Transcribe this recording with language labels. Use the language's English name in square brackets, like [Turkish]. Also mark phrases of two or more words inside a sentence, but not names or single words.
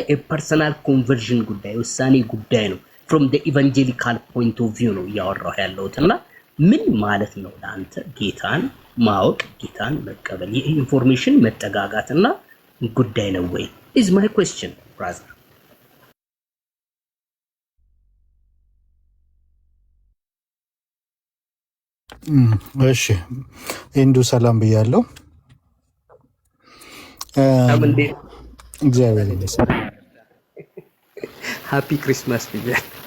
[Amharic] የፐርሰናል ኮንቨርዥን ጉዳይ ውሳኔ ጉዳይ ነው። [English] from the evangelical point of view [Amharic] ነው ያወራው ያለውትና ምን ማለት ነው ለአንተ ጌታን ማወቅ ጌታን መቀበል የኢንፎርሜሽን መጠጋጋትና ጉዳይ ነው ወይ [English] is my question brother። [Amharic] እሺ እንዱ ሰላም ብያለሁ። እግዚአብሔር ይመስገን። [English] Happy Christmas [Amharic] ብያለሁ።